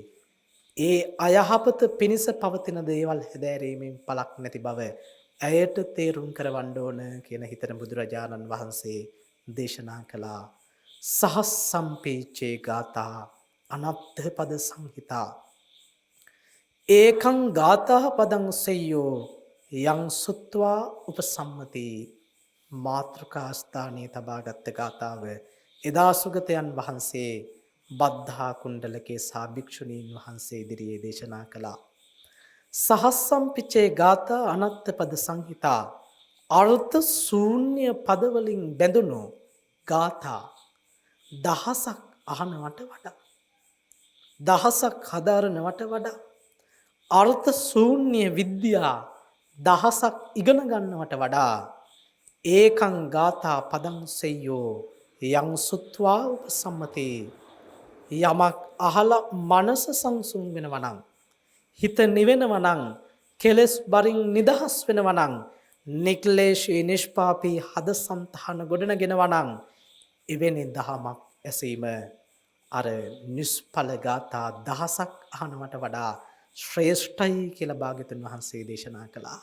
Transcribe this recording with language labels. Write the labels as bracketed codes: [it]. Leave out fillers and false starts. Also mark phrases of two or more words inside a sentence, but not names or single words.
[si] ඒ අයහපත පිණිස පවතින දේවල් හැදෑරීමෙන් පළක් නැති බව ඇයට තේරුම් කරවන්න ඕන කියන හිතන බුදුරජාණන් වහන්සේ දේශනා කළා. [pi] සහස් සම්පීචේ ගාථා අනත්ථ පද සංහිතා ඒකං ගාථා පදං සෙය්‍යෝ යං සුත්වා උපසම්මති. [si] මාතෘකා ස්ථානයේ තබාගත් ගාථාව එදා සුගතයන් වහන්සේ බද්ධා කුණ්ඩලකේ භික්ෂුණීන් වහන්සේ ඉදිරියේ දේශනා කළා. [pi] සහස්සම්පිචේ ගාථා අනත්ත පද සංහිතා [si] අර්ථ ශූන්‍ය පදවලින් බැඳුණු ගාථා දහසක් අහනවට වඩා, දහසක් හදාරනවට වඩා, අර්ථ ශූන්‍ය විද්‍යා දහසක් ඉගෙන ගන්නවට වඩා [pi] ඒකං ගාථා පදං සෙය්‍යෝ යං සුත්වා උපසම්මතේ. [si] යමක් අහලා මනස සංසුන් වෙනවා නම්, හිත නිවෙනවා නම්, කෙලෙස් බරින් නිදහස් වෙනවා නම්, නික්ලේශී නිෂ්පාපී හදසන්තහන ගොඩනගෙනවා නම් එවැනි දහමක් ඇසීම අර නිෂ්ඵල ගාථා දහසක් අහනවට වඩා ශ්‍රේෂ්ඨයි කියලා භාග්‍යවතුන් වහන්සේ දේශනා කළා.